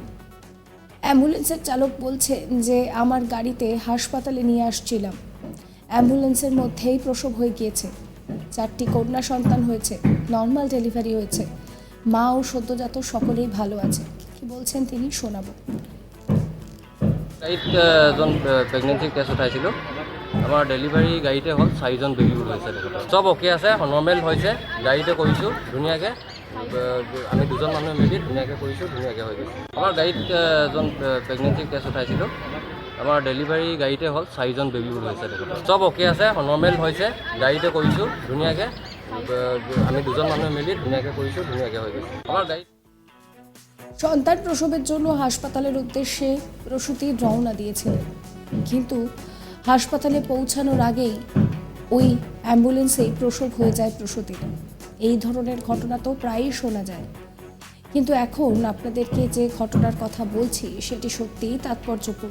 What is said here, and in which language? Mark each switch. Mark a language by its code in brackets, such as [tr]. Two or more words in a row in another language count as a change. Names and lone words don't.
[bn] অ্যাম্বুলেন্সের চালক বলছেন যে আমার গাড়িতে হাসপাতালে নিয়ে আসছিলাম, অ্যাম্বুলেন্সের মধ্যেই প্রসব হয়ে গিয়েছে। 4টি কন্যা সন্তান হয়েছে, [en] normal delivery [bn] হয়েছে। মা ও সদ্যজাত সকলেই ভালো আছে। কি বলছেন তিনি শোনাবো। [as] এজন [en] pregnancy case [as] উঠাইছিল। আমাৰ ডেলিভাৰী গাড়ীতে হ'ল 4জন বেবী হৈছে। চব অ'কে আছে, নৰ্মেল হৈছে। গাড়ীতে কৰিছোঁ ধুনীয়াকৈ। আমি 2জন মানুহে মিলি ধুনীয়াকৈ কৰিছোঁ, ধুনীয়াকৈ হৈ গৈছে। আমাৰ গাড়ীত এজন [en] pregnancy case [as] উঠাইছিলোঁ। আমাৰ ডেলিভাৰী গাড়ীতে হ'ল 4জন বেবী হৈছে। চব অ'কে আছে, নৰ্মেল হৈছে। গাড়ীতে কৰিছোঁ ধুনীয়াকৈ। আমি 2জন মানুহে মিলি ধুনীয়াকৈ কৰিছোঁ, ধুনীয়াকৈ হৈ গৈছে। আমাৰ গাড়ী [bn] সন্তান প্রসবের জন্য হাসপাতালের উদ্দেশ্যে প্রসূতি রওনা দিয়েছিলেন, কিন্তু হাসপাতালে পৌঁছানোর আগেই ওই অ্যাম্বুলেন্সেই প্রসব হয়ে যায় প্রসূতির। এই ধরনের ঘটনা তো প্রায়ই শোনা যায়, কিন্তু এখন আপনাদেরকে যে ঘটনার কথা বলছি সেটি সত্যিই তাৎপর্যপূর্ণ।